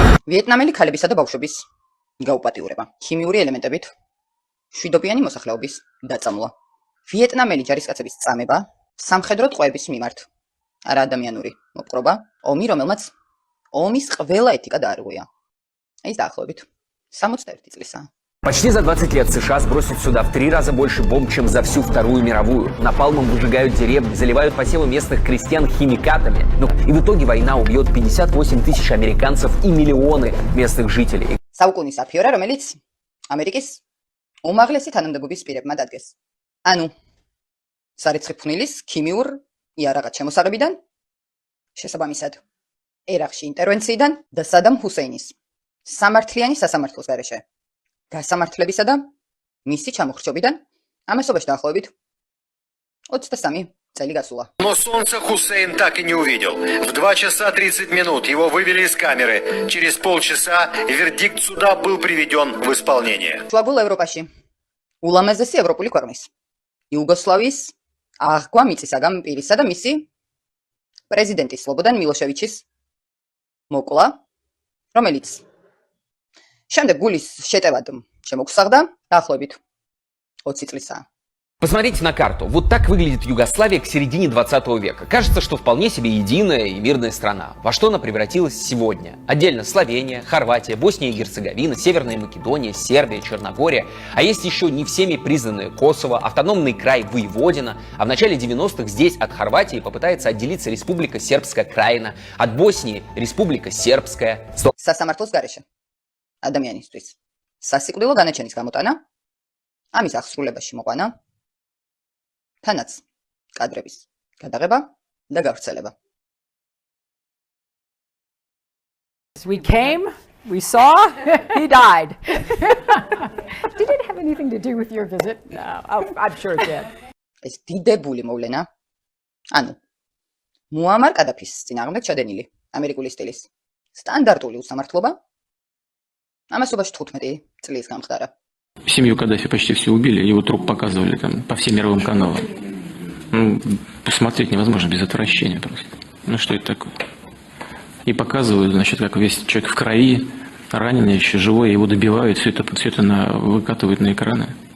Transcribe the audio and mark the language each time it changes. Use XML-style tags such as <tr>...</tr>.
<ka>ვიეტნამელი ქალებისა და ბავშვების გაუპატიურება, ქიმიური ელემენტებით შვიდობიანი მოსახლეობის დაწამლა. ვიეტნამელი ჯარისკაცების წამება სამხედრო ტყვეების მიმართ. არა ადამიანური მოპყრობა, ომი, რომელმაც ომის ყველა ეთიკა დაარღვია. ის დაახლოებით 61 წლისაა.</ka> <ru>Почти за 20 лет США сбросят сюда в 3 раза больше бомб, чем за всю Вторую мировую. Напалмом выжигают деревни, заливают посевы местных крестьян химикатами. И в итоге война убьет 58 тысяч американцев и миллионы местных жителей.</ru> <ka>საუკუნის აფიორა, რომელიც ამერიკის უმაღლესი თანამდებობის პირებმა დადგეს. ანუ სარეცხი ფხვნილის ქიმიურ იარაღად შემოსაღებიდან, შესაბამისად ერაყში ინტერვენციიდან და სადამ ჰუსეინის სამართლიანი სასამართლოს გარეშე გასამართლებისა და მისი ჩამოხრჩობიდან ამასობაში დაახლოებით 23 წელი გასულა.</ka> <ru>Но солнце Хусейн так и не увидел. В 2 часа 30 минут его вывели из камеры. Через полчаса вердикт суда был приведен в исполнение.</ru> <ka>შუაგულ ევროპაში ულამაზესი ევროპული ქვეყნის იუგოსლავიის აღგვა მიწისაგან პირისა და მისი პრეზიდენტი სლობოდან მილოშევიჩის მოკლა, რომელიც შემდეგ გულის შეტევად შემოგსაღდა დაახლოებით 20 წლისაა.</ka> <ru>Посмотрите на карту. Вот так выглядит Югославия к середине 20 века. Кажется, что вполне себе единая и мирная страна. Во что она превратилась сегодня? Отдельно Словения, Хорватия, Босния и Герцеговина, Северная Македония, Сербия, Черногория. А есть еще не всеми признанные Косово, автономный край Воеводина. А в начале 90-х здесь от Хорватии попытается отделиться Республика Сербская Краина, от Боснии Республика Сербская.</ru> <ka>სასამართლოს გარეშე ადამიანისთვის სასიკვდილო განაჩენის გამოტანა, ამის აღსრულებაში მოყვანა, თანაც კადრების გადაღება და გავრცელება.</ka> <en>We came, we saw, he died. Did it have anything to do with your visit? No, I'm sure it did.</en> <ka>ეს დიდებული მოვლენა, ანუ მუამარ კადაფის წინააღმდეგ ჩადენილი ამერიკული სტილის სტანდარტული უსამართლობა ამასობაში 15 წლის გამხდარა.</ka> <ru>Семью Каддафи почти все убили, его труп показывали там по всем мировым каналам. Ну, посмотреть невозможно без отвращения просто. Ну что это такое? И показывают, значит, как весь человек в крови, раненый, еще живой, его добивают, все это выкатывают на экраны.</ru>